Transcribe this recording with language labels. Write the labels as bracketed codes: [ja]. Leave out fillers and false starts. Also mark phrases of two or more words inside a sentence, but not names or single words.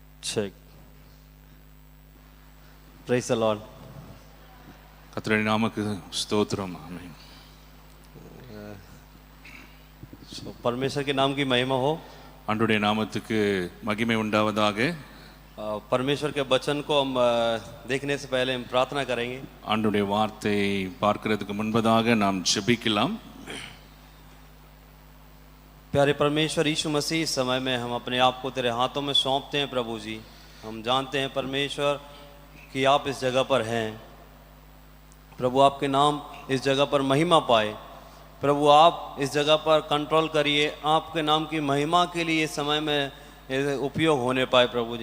[en] Check. Praise the Lord. [ta] கர்த்தருடைய நாமக்கு ஸ்தோத்திரம். ஆமென். [hi] परमेश्वर के नाम की महिमा हो. [ta] ஆண்டவருடைய நாமத்துக்கு மகிமை உண்டாவதாக. [hi] परमेश्वर के वचन को हम देखने से पहले हम प्रार्थना करेंगे. ஆண்டவருடைய வார்த்தையை பார்க்கிறதுக்கு முன்பதாக நாம் ஜெபிக்கலாம். प्यारे परमेश्वर यीशु मसीह, इस समय में हम अपने आप को तेरे हाथों में सौंपते हैं प्रभु जी. हम जानते हैं परमेश्वर कि आप इस जगह पर हैं. प्रभु आपके नाम इस जगह पर महिमा पाए. प्रभु आप इस जगह पर कंट्रोल करिए. आपके नाम की महिमा के लिए इस समय में उपयोग होने पाए प्रभु जी.